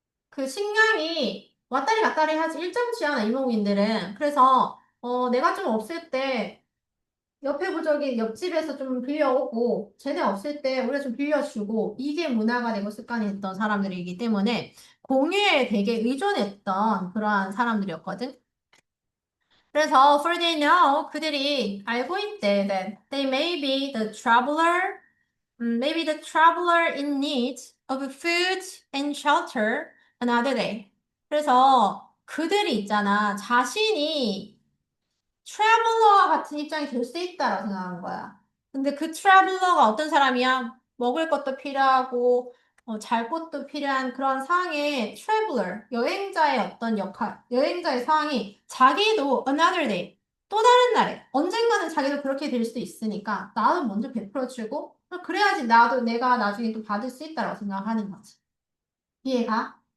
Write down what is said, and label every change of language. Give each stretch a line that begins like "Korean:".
Korean: 그 식량이 왔다리 갔다리 하지 일정치 않아 유목민들은. 그래서 내가 좀 없을 때 옆에 부족이 옆집에서 좀 빌려오고 쟤네 없을 때 우리가 좀 빌려주고 이게 문화가 되고 습관이 됐던 사람들이기 때문에 공유에 되게 의존했던 그러한 사람들이었거든. 그래서
English: for they know
Korean: 그들이 알고 있대
English: that they may be the traveler maybe the traveler in need of food and shelter another day.
Korean: 그래서 그들이 있잖아. 자신이 트래블러와 같은 입장이 될 수 있다라고 생각한 거야. 근데 그 트래블러가 어떤 사람이야? 먹을 것도 필요하고, 잘 곳도 필요한 그런 상황의 트래블러, 여행자의 어떤 역할, 여행자의 상황이 자기도
English: another day,
Korean: 또 다른 날에, 언젠가는 자기도 그렇게 될 수도 있으니까, 나도 먼저 베풀어주고, 그래야지 나도 내가 나중에 또 받을 수 있다라고 생각하는 거지. 이해가?